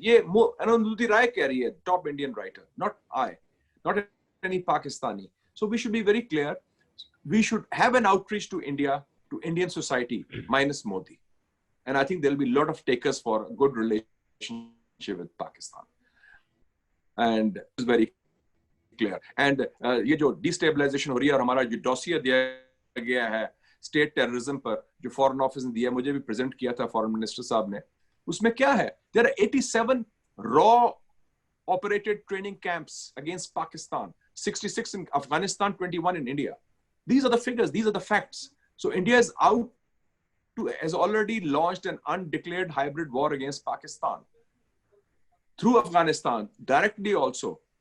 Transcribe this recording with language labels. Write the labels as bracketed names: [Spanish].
[English] ये Arundhati Roy [Hindi] कह रही है, [English] top Indian writer, not I, not any Pakistani. So we should be very clear. We should have an outreach to India, to Indian society, minus Modi. And I think there'll be a lot of takers for a good relationship with Pakistan. And it's very clear. [Hindi] And ये जो destabilization हो रही है और हमारा जो dossier दिया गया है state terrorism पर जो foreign office ने दिया, मुझे भी present किया था foreign minister साहब ने, उसमें क्या है? [English] There are 87 raw operated training camps against Pakistan, 66 in Afghanistan, 21 in India. These are the figures, these are the facts. So India is has already launched an undeclared hybrid war against Pakistan through Afghanistan, directly also.